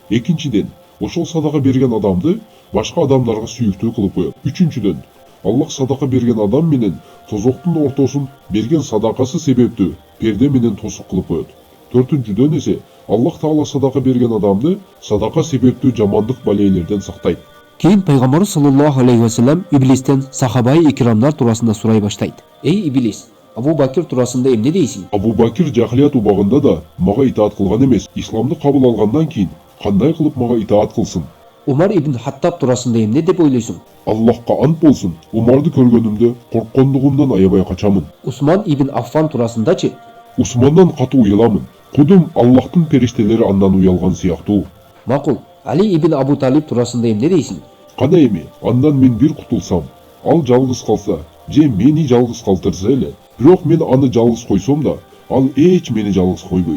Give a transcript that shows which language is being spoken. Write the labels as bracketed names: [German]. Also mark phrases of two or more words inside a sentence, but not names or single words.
[Kyrgyz] Экинчиден, Ошол садака берген адамды башка адамдарга сүйүктүү кылып коет. Үчүнчүдөн, Аллах садака берген адам менен тозоктун ортосун берген садакасы себептүү перде менен тосук кылып коет. Төртүнчүдөн эсе Аллах Таала садака берген адамды садака себептүү жамандык балейлерден сактайт. Кейін пайғамбарыбыз [Arabic] صلى الله عليه وسلم [Kyrgyz] иблистен сахабай икрамдар турасында сурай баштайт. Эй иблис, Абу Бакир турасында эмне дейсиң? Абу Бакир жахилият убагында да мага итаат кылган эмес. Исламды кабыл алгандан кийин кандай кылып мага итаат кылсын? Умар ибн Хаттаб турасында эмне деп ойлойсуң? Аллахка ант болсун, Умарды көргөнүмдө корккондугумдан аябай качамын. Усман ибн Аффан турасындачы? Усмандан катуу уяламын. Кудум Аллахтын периштелери андан уялган сыяктуу. Макул. Али ибн Абу Талиб турасында эмне дейсиң? Кана эми, андан мен бир кутулсам, ал жалгыз калса, же мени жалгыз калтырса эле. Бирок мен аны жалгыз койсом да, ал эч мени жалгыз койбойт.